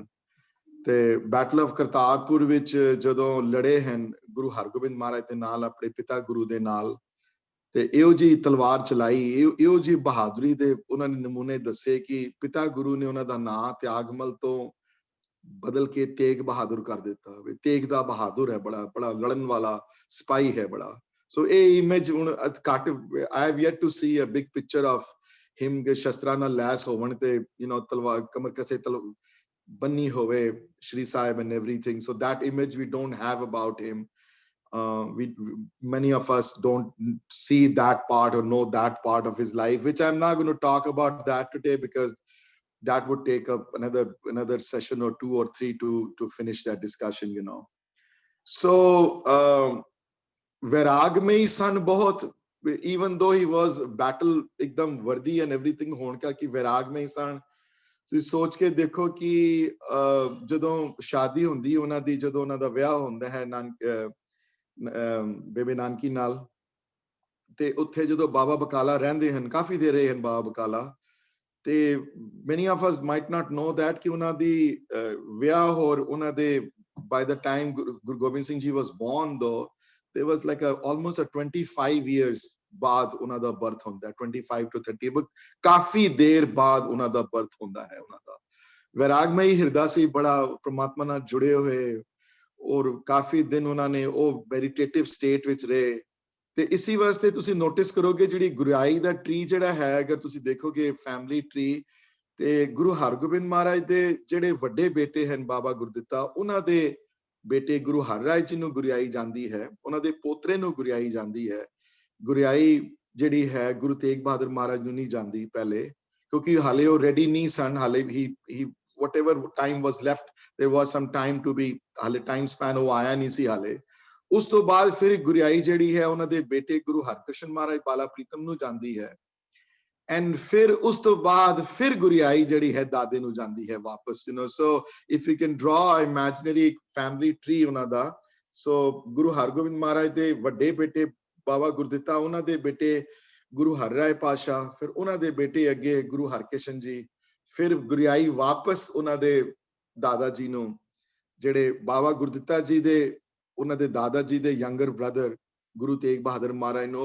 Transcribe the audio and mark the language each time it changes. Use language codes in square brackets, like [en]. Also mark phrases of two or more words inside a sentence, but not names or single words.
[pa] ਤੇ ਬੈਟਲ ਆਫ ਕਰਤਾਰਪੁਰ ਵਿੱਚ ਜਦੋਂ ਲੜੇ ਹਨ ਗੁਰੂ ਹਰਗੋਬਿੰਦ ਮਹਾਰਾਜ ਦੇ ਨਾਲ, ਆਪਣੇ ਪਿਤਾ ਗੁਰੂ ਦੇ ਨਾਲ, ਤੇ ਇਹੋ ਜੀ ਤਲਵਾਰ ਚਲਾਈ, ਇਹੋ ਜੀ ਬਹਾਦਰੀ ਦੇ ਉਹਨਾਂ ਨੇ ਨਮੂਨੇ ਦੱਸੇ ਕਿ ਪਿਤਾ ਗੁਰੂ ਨੇ ਉਹਨਾਂ ਦਾ ਨਾਂ ਤਿਆਗਮਲ ਤੋਂ ਬਦਲ ਕੇ ਤੇਗ ਬਹਾਦਰ ਕਰ ਦਿੱਤਾ। ਤੇਗ ਦਾ ਬਹਾਦਰ ਹੈ, ਬੜਾ ਬੜਾ ਲੜਨ ਵਾਲਾ ਸਿਪਾਹੀ ਹੈ ਬੜਾ। ਸੋ ਇਹ ਇਮੇਜ ਹੁਣ ਘੱਟ, [en] I have yet to see a big picture of him, [pa] ਸ਼ਸਤਰਾਂ ਨਾਲ ਲੈਸ ਹੋਵਣ ਤੇ [en] you know [pa] ਤਲਵਾਰ ਕਮਰ ਕਸੇ ਬੰਨੀ ਹੋਵੇ ਸ਼੍ਰੀ ਸਾਹਿਬ [en] and everything. So that image we don't have about him. Many of us don't see that part or know that part of his life, which I'm not going to talk about that today, because that would take up another session or 2 or 3 to finish that discussion, you know. [pa] ਸੋ ਵੈਰਾਗ ਮੇਂ ਹੀ ਸਨ ਬਹੁਤ, [en] even though he was battle ekdam worthy and everything [pa] ਹੋਣ ਕਰਕੇ ਵੈਰਾਗ ਮੇਂ ਹੀ ਸਨ। ਤੁਸੀਂ ਸੋਚ ਕੇ ਦੇਖੋ ਕਿ ਜਦੋਂ ਸ਼ਾਦੀ ਹੁੰਦੀ ਉਹਨਾਂ ਦੀ, ਜਦੋਂ ਉਹਨਾਂ ਦਾ ਵਿਆਹ ਹੁੰਦਾ ਹੈ ਬੇਬੇ ਨਾਨਕੀ ਨਾਲ, ਤੇ ਉੱਥੇ ਜਦੋਂ ਬਾਬਾ ਬਕਾਲਾ ਰਹਿੰਦੇ ਹਨ, ਕਾਫੀ ਦੇਰ ਰਹੇ ਹਨ ਬਾਬਾ ਬਕਾਲਾ, ਤੇ [en] many of us might not know that [pa] ਕਿ ਉਹਨਾਂ ਦੀ ਵਿਆਹ ਹੋਰ ਉਹਨਾਂ ਦੇ [en] by the time Guru Gobind Singh Ji was born, though there was like almost a 25 years [pa] ਬਾਅਦ ਉਹਨਾਂ ਦਾ ਬਰਥ ਹੁੰਦਾ ਹੈ, 25 to 30, ਕਾਫੀ ਦੇਰ ਬਾਅਦ ਉਹਨਾਂ ਦਾ ਬਰਥ ਹੁੰਦਾ ਹੈ ਉਹਨਾਂ ਦਾ। ਵੈਰਾਗਮਈ ਹਿਰਦਾ ਸੀ, ਬੜਾ ਪ੍ਰਮਾਤਮਾ ਨਾਲ ਜੁੜੇ ਹੋਏ, ਔਰ ਕਾਫੀ ਦਿਨ ਉਹਨਾਂ ਨੇ ਉਹ [en] meditative state [pa] ਵਿੱਚ ਰਹੇ। ਤੇ ਇਸੀ ਵਾਸਤੇ ਤੁਸੀਂ ਨੋਟਿਸ ਕਰੋਗੇ ਜਿਹੜੀ ਗੁਰਿਆਈ ਦਾ ਟਰੀ ਜਿਹੜਾ ਹੈ, ਅਗਰ ਤੁਸੀਂ ਦੇਖੋਗੇ [en] family tree, [pa] ਤੇ ਗੁਰੂ ਹਰਗੋਬਿੰਦ ਮਹਾਰਾਜ ਦੇ ਜਿਹੜੇ ਵੱਡੇ ਬੇਟੇ ਹਨ ਬਾਬਾ ਗੁਰਦਿੱਤਾ, ਉਹਨਾਂ ਦੇ ਬੇਟੇ ਗੁਰੂ ਹਰਰਾਏ ਜੀ ਨੂੰ ਗੁਰਿਆਈ ਜਾਂਦੀ ਹੈ, ਉਹਨਾਂ ਦੇ ਪੋਤਰੇ ਨੂੰ ਗੁਰਿਆਈ ਜਾਂਦੀ ਹੈ। ਗੁਰਿਆਈ ਜਿਹੜੀ ਹੈ ਗੁਰੂ ਤੇਗ ਬਹਾਦਰ ਮਹਾਰਾਜ ਨੂੰ ਨਹੀਂ ਜਾਂਦੀ ਪਹਿਲੇ, ਕਿਉਂਕਿ ਹਾਲੇ ਉਹ ਰੈਡੀ ਨਹੀਂ ਸਨ। ਹਾਲੇ ਹੀ [en] whatever time was left, there was some time to be, [pa] ਹਾਲੇ [en] time span [pa] ਉਹ ਆਇਆ ਨਹੀਂ ਸੀ ਹਾਲੇ। ਉਸ ਤੋਂ ਬਾਅਦ ਫਿਰ ਗੁਰਿਆਈ ਜਿਹੜੀ ਹੈ ਉਹਨਾਂ ਦੇ ਬੇਟੇ ਗੁਰੂ ਹਰਕ੍ਰਿਸ਼ਨ ਮਹਾਰਾਜ ਬਾਲਾ ਪ੍ਰੀਤਮ ਨੂੰ ਜਾਂਦੀ ਹੈ, ਐਂਡ ਫਿਰ ਉਸ ਤੋਂ ਬਾਅਦ ਫਿਰ ਗੁਰਿਆਈ ਜਿਹੜੀ ਹੈ ਦਾਦੇ ਨੂੰ ਜਾਂਦੀ ਹੈ ਵਾਪਸ, [en] you know. so if you can draw imaginary family tree [pa] ਉਹਨਾਂ ਦਾ, ਸੋ ਗੁਰੂ ਹਰਗੋਬਿੰਦ ਮਹਾਰਾਜ ਦੇ ਵੱਡੇ ਬੇਟੇ ਬਾਬਾ ਗੁਰਦਿੱਤਾ, ਉਹਨਾਂ ਦੇ ਬੇਟੇ ਗੁਰੂ ਹਰਰਾਏ ਪਾਸ਼ਾ, ਫਿਰ ਉਹਨਾਂ ਦੇ ਬੇਟੇ ਅੱਗੇ ਗੁਰੂ ਹਰਕ੍ਰਿਸ਼ਨ ਜੀ, ਫਿਰ ਗੁਰਿਆਈ ਵਾਪਸ ਉਹਨਾਂ ਦੇ ਦਾਦਾ ਜੀ ਨੂੰ, ਜਿਹੜੇ ਬਾਬਾ ਗੁਰਦਿੱਤਾ ਜੀ ਦੇ ਉਹਨਾਂ ਦੇ ਦਾਦਾ ਜੀ ਦੇ [en] younger brother [pa] ਗੁਰੂ ਤੇਗ ਬਹਾਦਰ ਮਹਾਰਾਜ ਨੂੰ।